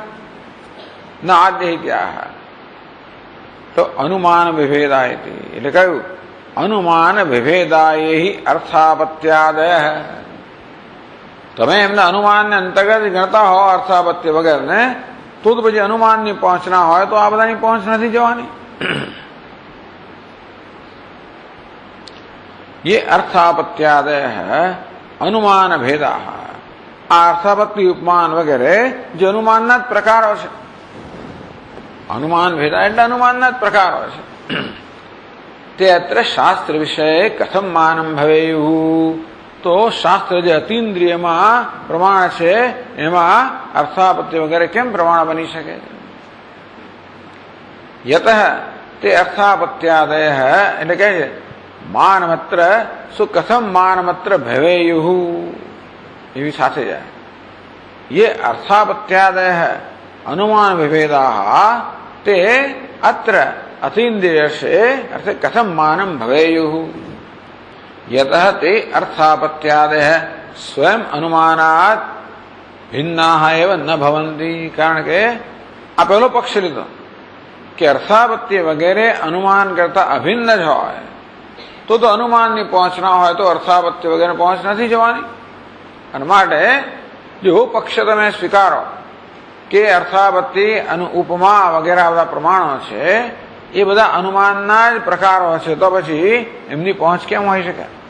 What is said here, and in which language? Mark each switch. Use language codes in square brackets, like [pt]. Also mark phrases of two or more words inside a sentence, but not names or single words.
[sa] न आद्य इत्याह. [gu] તો [sa] अनुमान विभेदाय, [gu] એટલે કયું? [sa] अनुमान विभेदाय अर्थापत्यादय. [gu] તમે એમને અનુમાનને અંતર્ગત ગણતા હો અર્થાપત્ય વગેરે, તો પછી અનુમાનની પહોંચના હોય તો આ બધાની પહોંચ નથી જવાની. [sa] ये अर्थापत्यादय अनुमान भेदा. [gu] આ અર્થાપત્તિ, ઉપમાન વગેરે જે અનુમાનના જ પ્રકારો છે. [sa] अनुमान भेदा [gu] એટલે અનુમાનના જ પ્રકારો છે. [sa] ते अत्र शास्त्र विषय कथम मानम भवेयुः. [gu] તો શાસ્ત્ર જે અતીન્દ્રિયમાં પ્રમાણ છે એમાં અર્થાપત્તિ વગેરે કેમ પ્રમાણ બની શકે? [sa] यतः ते अर्थापत्यादय [gu] એટલે કહે છે [sa] मानमत्र सु कथम मानमत्र भवेयुः, [gu] એવી સાથે જાય. [sa] ये अर्थापत्यादय अनुमान विभेदाः ते अत्र अतीन्द्रियस्य अर्थे कथम मानम भवेयुः. यतः ते अर्थापत्यादय स्वयं अनुमानात् भिन्नाः एव न भवन्ति. [gu] કારણ કે આ પહેલો પક્ષ લીધો કે અર્થાપત્ય વગેરે અનુમાન કરતા અભિન્ન જ હોય તો અનુમાનની પહોંચ ના હોય તો અર્થાપત્ય વગેરે પહોંચ નથી જવાની. અને માટે જો પક્ષ તમે સ્વીકારો કે અર્થાપત્તિ અને ઉપમા વગેરે બધા પ્રમાણો છે એ બધા અનુમાનના જ પ્રકારો છે, તો પછી એમની પહોંચ કેમ હોઈ શકે?